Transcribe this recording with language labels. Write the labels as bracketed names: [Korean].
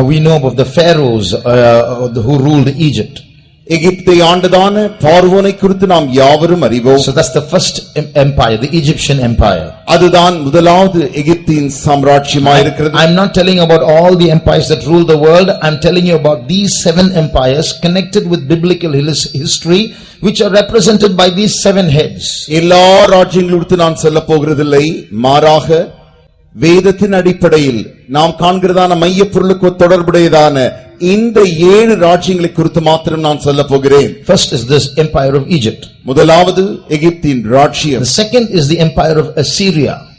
[English] We know about the pharaohs who ruled Egypt. [Tamil] எகிப்தை ஆண்டதான பார்வோனை குறித்து நாம் யாவரும் அறிவோம். [English] So that's the first empire, the Egyptian empire. [Tamil] அதுதான் முதலாவது எகிப்தின் சாம்ராஜ்யமாய் இருக்கிறது. [English] I'm not telling about all the empires that rule the world. I'm telling you about these 7 empires connected with biblical history, which are represented by these 7 heads. [Tamil] எல்லா ராஜ்யங்களும் நான் சொல்ல போகிறதில்லை. மாறாக வேதத்தின் அடிப்படையில் நாம் காண்கிறதான மைய பொருளுக்கு தொடர்புடையதான இந்த 7 ராஜ்யங்களை குறித்து மாத்திரம் நான் சொல்ல போகிறேன். [English] First is this empire of Egypt. [Tamil] முதலாவது எகிப்தின் ராஜ்யம். [English] The second is the empire of Assyria.